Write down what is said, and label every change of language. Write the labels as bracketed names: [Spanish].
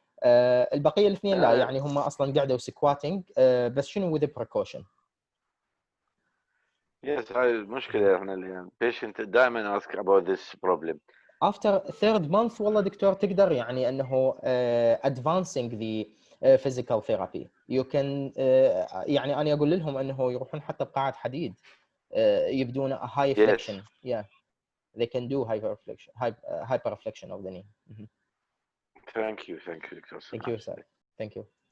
[Arabic] البقيه الاثنين لا يعني هم اصلا قعدوا سكواتنج بس شنو [English] with a precaution. Yes, [Arabic] هاي المشكله احنا اللي [English] patient دائما ask about this problem. After third month [Arabic] والله دكتور تقدر يعني انه [English] advancing the physical therapy you can [Arabic] يعني انا اقول لهم انه يروحون حتى بقاعه حديد [English] يبدون a high Yes. flexion. Yeah, they can do hyperflexion of the knee. Thank you, Dr. Thank you, sir. Thank you.